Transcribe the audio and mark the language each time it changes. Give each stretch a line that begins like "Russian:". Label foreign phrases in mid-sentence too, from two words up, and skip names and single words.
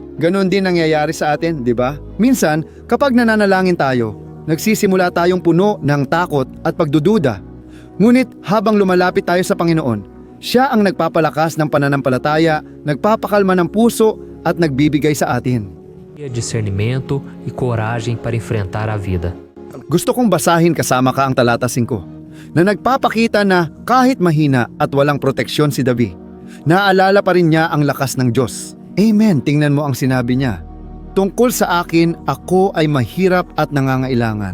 Filipino: Ganon din nangyayari sa atin, di ba? Minsan, kapag nananalangin tayo, nagsisimula tayong puno ng takot at pagdududa. Ngunit habang lumalapit tayo sa Panginoon, siya ang nagpapalakas ng pananampalataya, nagpapakalma ng puso at nagbibigay sa atin.
Portuguese: Discernimento e coragem para enfrentar a vida.
Filipino: Gusto kong basahin kasama ka ang talata 5 na nagpapakita na kahit mahina at walang proteksyon si David, naalala pa rin niya ang lakas ng Diyos. Amen, tingnan mo ang sinabi niya. Tungkol sa akin, ako ay mahirap at nangangailangan.